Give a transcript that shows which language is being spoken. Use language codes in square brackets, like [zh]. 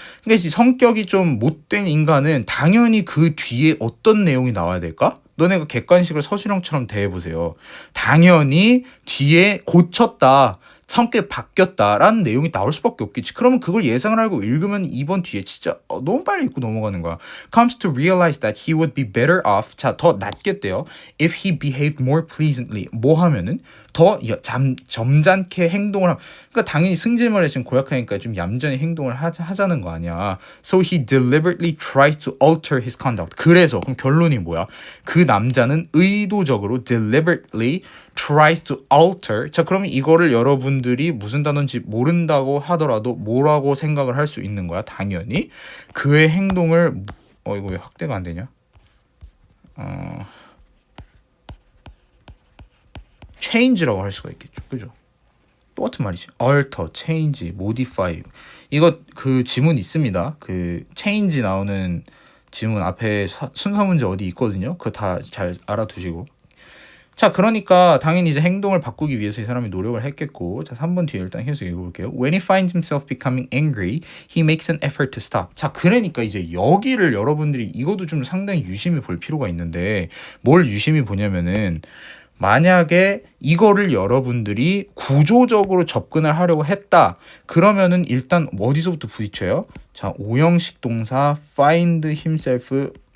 [ko] 그러니까 이제 성격이 좀 못된 인간은 당연히 그 뒤에 어떤 내용이 나와야 될까? 너네가 객관식을 서술형처럼 대해보세요. 당연히 뒤에 고쳤다. 성격이 바뀌었다라는 내용이 나올 수밖에 없겠지. 그러면 그걸 예상을 알고 읽으면 2번 뒤에 진짜 너무 빨리 읽고 넘어가는 거야. [en] Comes to realize that he would be better off. [ko] 자, 더 낫겠대요. [en] If he behaved more pleasantly. [ko] 뭐 하면은 더 점잖게 행동을 하면. 그러니까 당연히 승질머리에 지금 고약하니까 좀 얌전히 행동을 하자는 거 아니야. [en] So he deliberately tries to alter his conduct. [ko] 그래서 그럼 결론이 뭐야? 그 남자는 의도적으로 [en] deliberately tries to alter. [ko] 자, 그러면 이거를 여러분들이 무슨 단어인지 모른다고 하더라도 뭐라고 생각을 할 수 있는 거야? 당연히 그의 행동을 이거 왜 확대가 안 되냐? change라고 할 수가 있겠죠. 그죠? 똑같은 말이지. alter, change, modify. 이거 그 지문 있습니다. 그 change 나오는 지문 앞에 순서 문제 어디 있거든요. 그거 다 잘 알아두시고. 자, 그러니까 당연히 이제 행동을 바꾸기 위해서 이 사람이 노력을 했겠고. 자, 3번 뒤에 일단 계속 읽어볼게요. [en] When he finds himself becoming angry, he makes an effort to stop. [ko] 자, 그러니까 이제 여기를 여러분들이 이것도 좀 상당히 유심히 볼 필요가 있는데 뭘 유심히 보냐면은 만약에 이거를 여러분들이 구조적으로 접근을 하려고 했다. 그러면은 일단 어디서부터 부딪혀요? 자, 오형식 동사 [en] find himself.